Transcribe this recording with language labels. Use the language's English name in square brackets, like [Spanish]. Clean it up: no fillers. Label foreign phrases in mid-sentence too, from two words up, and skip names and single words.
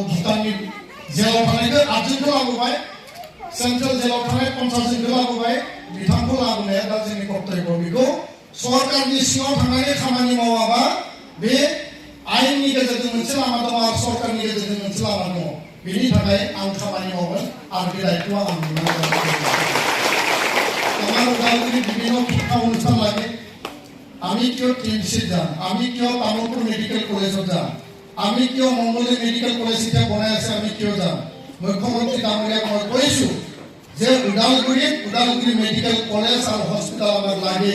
[Bodo] भुटाननि जेलाव थानायखौ 8 जनखौ लाबोबाय, सेन्ट्रेल जेलाव थानाय 50 जनखौ लाबोबाय। बिथांखौ लाबोनाया दा जोंनि कर्तब्य। बेखौ सरकारनि सिङाव थांनानै खामानि मावाबा बे आयेननि गेजेरजों मोनसे लामा दङ आरो सरकारनि गेजेरजों मोनसे लामा दङ। बेनि थाखाय आं खामानि मावगोन आरो बे दायित्वआ आं [Assamese] আমার উদালগুড়ি বিভিন্ন শিক্ষা অনুষ্ঠান লাগে। আমি কিয় টিএমসি যাম, আমি কিয় তামুলপুর মেডিকেল কলেজত যাম, আমি কিয় মঙ্গলী মেডিকেল কলেজ এতিয়া বনাই আছে আমি কিয় যাম। মুখ্যমন্ত্রী ডাঙৰীয়াক মই কৈছো যে উদালগুৰি মেডিকেল কলেজ আৰু হস্পিটাল আমাক লাগে।